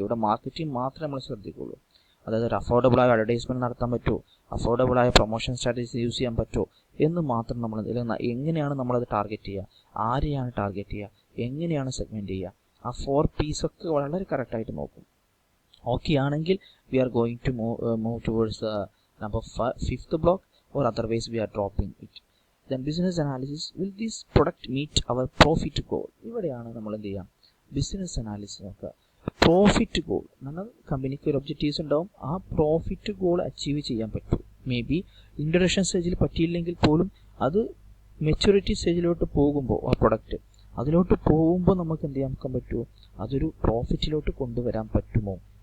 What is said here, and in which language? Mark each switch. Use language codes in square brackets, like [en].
[ml] ഇവിടെ മാർക്കറ്റിംഗ് മാത്രമേ നമ്മൾ ശ്രദ്ധിക്കുള്ളൂ. അതായത് ഒരു അഫോർഡബിളായ അഡ്വർടൈസ്മെൻറ്റ് നടത്താൻ പറ്റുമോ, അഫോർഡബിളായ പ്രൊമോഷൻ സ്ട്രാറ്റജീസ് യൂസ് ചെയ്യാൻ പറ്റുമോ എന്ന് മാത്രം നമ്മൾ, എങ്ങനെയാണ് നമ്മളത് ടാർഗറ്റ് ചെയ്യുക, ആരെയാണ് ടാർഗറ്റ് ചെയ്യുക, എങ്ങനെയാണ് സെഗ്മെൻറ്റ് ചെയ്യുക, ആ 4 P's ഒക്കെ വളരെ കറക്റ്റായിട്ട് നോക്കും. [en] Okay ആണെങ്കിൽ we are going to move towards the fifth block, or otherwise we are dropping it. Then business analysis, will this product meet our profit goal? [ml] ഇവിടെയാണ് നമ്മൾ എന്ത് ചെയ്യാം, ബിസിനസ് അനാലിസിസ് നോക്കുക. പ്രോഫിറ്റ് ഗോൾ എന്നാൽ കമ്പനിക്ക് ഒരു ഒബ്ജക്റ്റീവ്സ് ഉണ്ടാവും, ആ പ്രോഫിറ്റ് ഗോൾ അച്ചീവ് ചെയ്യാൻ പറ്റും. മേ ബി ഇൻട്രൊഡക്ഷൻ സ്റ്റേജിൽ പറ്റിയില്ലെങ്കിൽ പോലും അത് മെച്യൂരിറ്റി സ്റ്റേജിലോട്ട് പോകുമ്പോൾ ആ പ്രൊഡക്റ്റ് അതിലോട്ട് പോകുമ്പോൾ നമുക്ക് എന്ത് ചെയ്യാൻ പറ്റുമോ, അതൊരു പ്രോഫിറ്റിലോട്ട് കൊണ്ടുവരാൻ പറ്റുമോ.